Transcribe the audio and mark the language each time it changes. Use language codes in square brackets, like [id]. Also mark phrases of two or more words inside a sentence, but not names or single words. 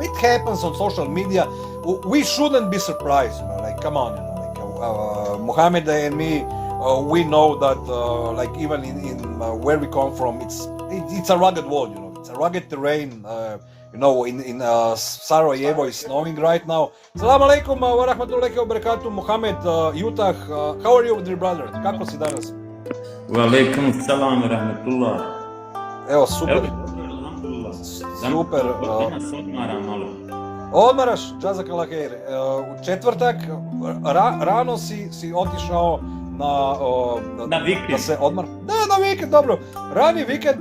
[en] It happens on social media. We shouldn't be surprised, you know. Like, come on, you know, like Mohammed and me. We know that, like even in where we come from, it's a rugged world, you know. It's a rugged terrain. You know, in Sarajevo is snowing right now. [ar] السلام عليكم ورحمة الله وبركاته. [en] Mohammed, Utah, how are you, dear brother? [bs] Kako si danas? [ar] وعليكم السلام ورحمة الله. [bs] Evo, super. Alhamdulillah. Super. Danas odmaram malo. Odmaraš, [ar] جزاك الله خير. [bs] U četvrtak rano si otišao na vikend. Da se odmar. Na vikend, dobro. Rani vikend.